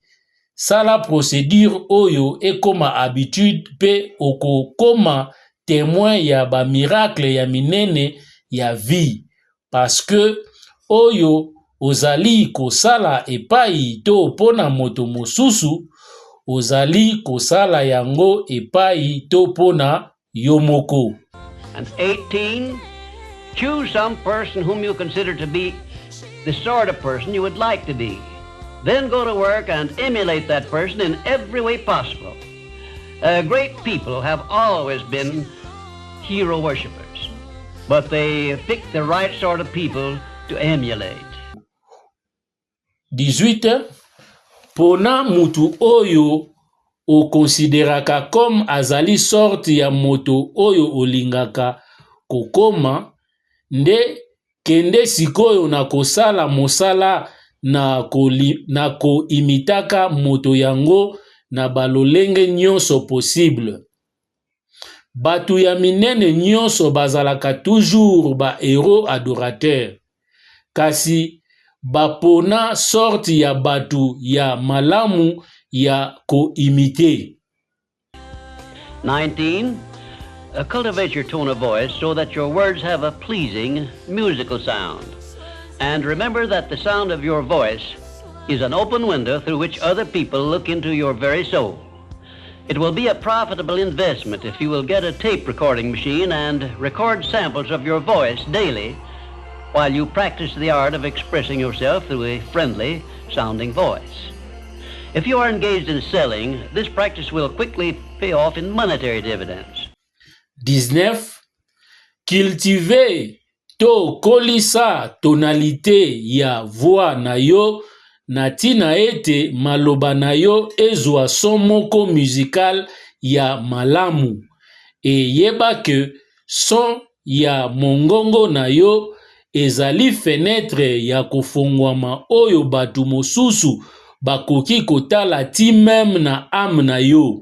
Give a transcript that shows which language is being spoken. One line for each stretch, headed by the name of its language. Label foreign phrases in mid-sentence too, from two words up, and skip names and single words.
Lingala: Sala procédure oyo ekoma habitude pe okokoma témoin ya ba miracle ya minene ya vie,
French: parce que
Lingala: oyo ozali kosala epai to pona moto mosusu, ozali kosala yango epai to pona yomoko.
English: And 18, choose some person whom you consider to be the sort of person you would like to be. Then go to work and emulate that person in every way possible. Great people have always been hero worshippers, but they pick the right sort of people to emulate.
Lingala: 18. Pona mutu oyo o consideraka comme azali sorti ya moto oyo olingaka kokoma, nde kende sikoyo na kosala mosala na ko imitaka moto yango na balolenge nyonso possible. Batu ya minene nyonso bazalaka toujours ba
French: héros adorateur.
Lingala: Kasi bapona sorti ya batu ya malamu ya ko imite.
English: 19. Cultivate your tone of voice so that your words have a pleasing musical sound. And remember that the sound of your voice is an open window through which other people look into your very soul. It will be a profitable investment if you will get a tape recording machine and record samples of your voice daily while you practice the art of expressing yourself through a friendly sounding voice. If you are engaged in selling, this practice will quickly pay off in monetary dividends.
Lingala: 19. Cultiver to kolisa tonalité ya voix na yo na tina ete maloba na yo ezwa son moko musical ya malamu. E yeba ke son ya mongongo na yo ezali fenêtre ya kofongwama oyo batu mosusu bakoki kotala ti même na âme na yo.